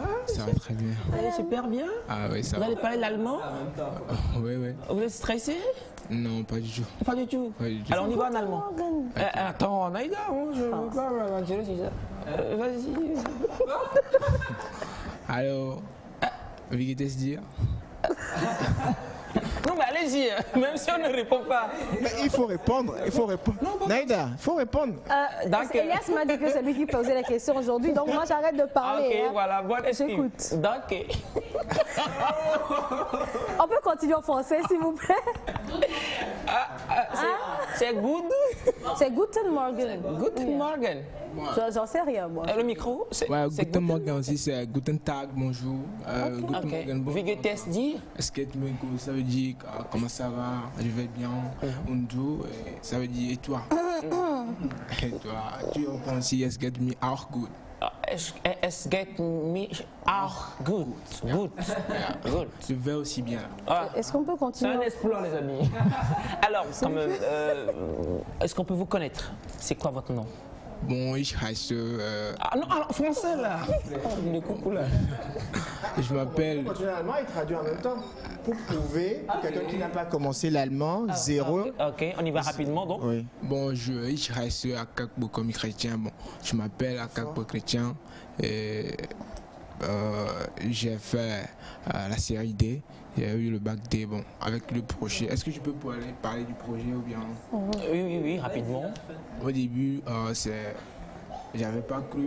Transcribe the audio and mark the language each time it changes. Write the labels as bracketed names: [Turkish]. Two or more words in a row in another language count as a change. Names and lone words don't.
[French] Ça va très bien. Allez, super bien. Ah oui, ça va. Vous allez parler l'allemand? Oui, oui. Vous êtes stressé? Non, pas du tout. Pas du tout? Pas du tout. Alors, on y va en allemand. Attends, Naïda, je ne veux pas m'aventurer sur ça. Vas-y. Alors, [German] wie geht es dir? [French] Non, mais allez-y, même si on ne répond pas. Mais il faut répondre, Naïda, il faut répondre. Elias m'a dit que c'est lui qui posait la question aujourd'hui, donc moi j'arrête de parler. Ok, voilà, bonne excuse. J'écoute. Donc, on peut continuer en français, s'il vous plaît? C'est good. C'est [German] Guten Morgen. Guten Morgen. [French] J'en sais rien, moi. Et le micro, Ouais, [German] Guten Morgen [French] aussi, c'est [German] Guten Tag, [French] bonjour. [German] Guten Morgen, [French] bonjour. [German] Wie geht es dir? [French] Est-ce que ça veut dire comment ça va, je vais bien, und ça veut dire et toi? Et toi, tu reprends aussi, [German] es geht mir auch gut. Es geht mir auch gut. [English] Good. Good. [French] Je vais aussi bien. Est-ce qu'on peut C'est continuer? un exploit, les amis. Alors, est-ce qu'on peut vous connaître? C'est quoi votre nom? Bon, [German] ich heiße... [French] Ah non, alors, français là. Le coucou là. Je m'appelle... Allemand, il traduit en même temps. Pour prouver que quelqu'un qui n'a pas commencé l'allemand, zéro. Ok, on y va rapidement donc. Oui. Bon, [German] ich heiße Akakbo [French] comme chrétien. Bon, je m'appelle Akakbo chrétien. J'ai fait la série D. J'ai eu le bac D. Bon, avec le projet. Est-ce que je peux parler du projet ou bien? Oui, rapidement. Au début, j'avais pas cru.